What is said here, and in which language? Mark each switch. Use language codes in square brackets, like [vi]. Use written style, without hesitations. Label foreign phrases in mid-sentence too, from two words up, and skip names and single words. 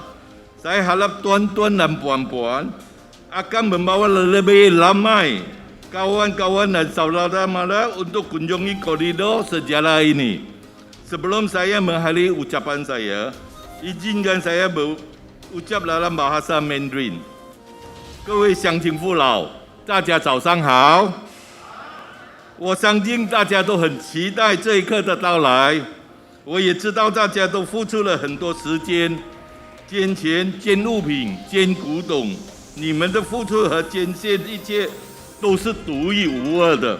[ms] Saya harap tuan-tuan dan puan-puan akan membawa lebih ramai kawan-kawan dan saudara-mara untuk kunjungi koridor sejarah ini. Sebelum saya mengakhiri ucapan saya, izinkan saya berucap dalam bahasa Mandarin. [zh] 各位乡亲父老，大家早上好。我相信大家都很期待这一刻的到来。我也知道大家都付出了很多时间、捐钱、捐物品、捐古董，你们的付出和捐献一切都是独一无二的。